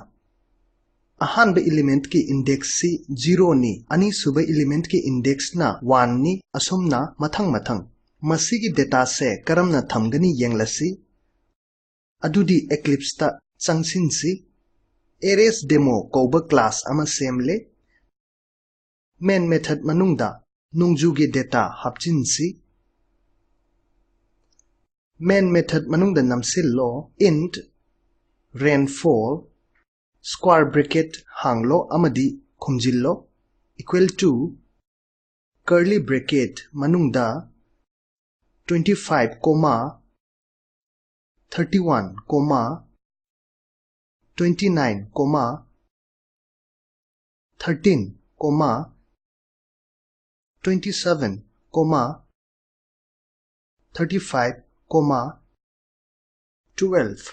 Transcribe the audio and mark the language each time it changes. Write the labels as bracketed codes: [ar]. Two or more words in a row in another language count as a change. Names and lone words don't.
[mni] Ahanba element ki index si 0 ni, ani suba element ki index na 1 ni, asumna mathang. Masigi data se karamna thamgani yenglasi. Adudi Eclipse ta changsinsi. [en] Arrays demo [mni] kauba class ama semle. [en] Main method [mni] manungda nungjugi data hapchinsi. [en] Main method [mni] manungda namsillo [en] int rainfall square bracket [mni] hanglo amadi khumjillo [en] equal to curly bracket [mni] manungda 25, 31, 29, 13, 27, 35, 12.